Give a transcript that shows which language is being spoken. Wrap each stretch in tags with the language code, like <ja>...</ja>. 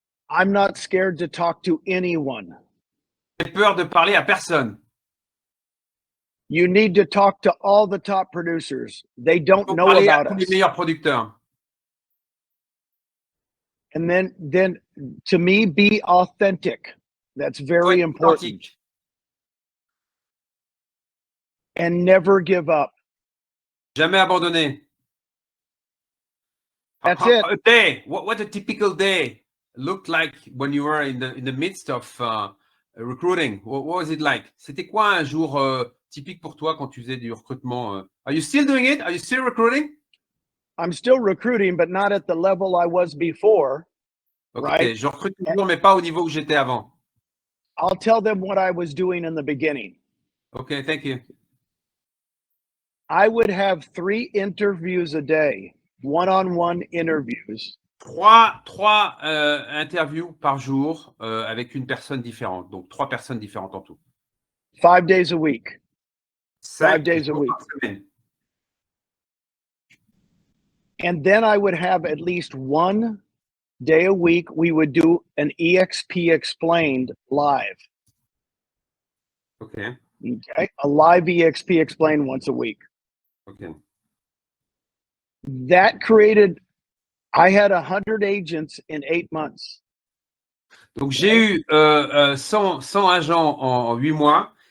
<en>I'm not scared to talk to anyone.</en> <fr>J'ai peur de parler à personne.</fr> <en>You need to talk to all the top producers. They don't know about us.</en> <fr>Les meilleurs producteurs.</fr> <en>And then to me, be authentic. That's very important. And never give up.</en> <fr>Jamais abandonner.</fr> <en>That's it. A day. What a typical day looked like when you were in the midst of recruiting. What was it like?</en> <fr>C'était quoi un jour typique pour toi quand tu faisais du recrutement?</fr> <en>Are you still doing it? Are you still recruiting? I'm still recruiting, but not at the level I was before. Ok, Right?</en> <fr>je recrute toujours, mais pas au niveau où j'étais avant.</fr> <en>I'll tell them what I was doing in the beginning. Ok, thank you. I would have 3 interviews a day, one-on-one interviews.</en> <fr>Trois interviews par jour avec une personne différente. Donc, 3 personnes différentes en tout.</fr> <en>5 days a week. 5 5 days a</en> <fr>jours</fr> <en>week.</en> <fr>par semaine.</fr> <en>And then I would have at least 1 day a week, we would do an EXP Explained live. Ok, Okay. A live EXP Explained once a week. ok. That created, I had 100 agents in 8 months.</en> <fr>Donc, j'ai eu 100 agents en 8 mois.</fr>